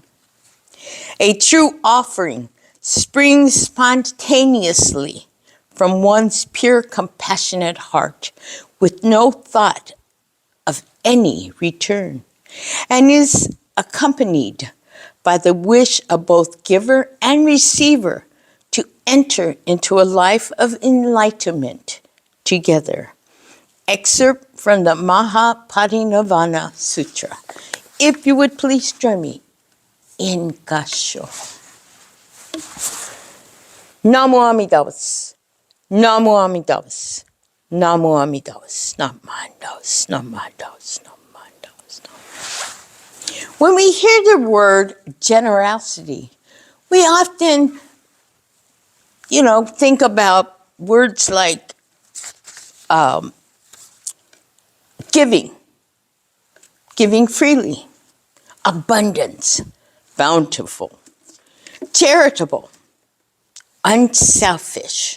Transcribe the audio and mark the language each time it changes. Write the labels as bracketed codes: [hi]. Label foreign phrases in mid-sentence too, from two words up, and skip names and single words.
[en] A true offering springs spontaneously from one's pure compassionate heart with no thought of any return and is accompanied by the wish of both giver and receiver to enter into a life of enlightenment together. Excerpt from the Mahaparinirvana Sutra. If you would please join me in Gasho. [ja] 南無阿弥陀仏、南無阿弥陀仏、南無阿弥陀仏、なまんだぶ、なまんだぶ、なまんだぶ. [en] When we hear the word generosity, we often, think about words like giving freely, abundance, bountiful, charitable, unselfish.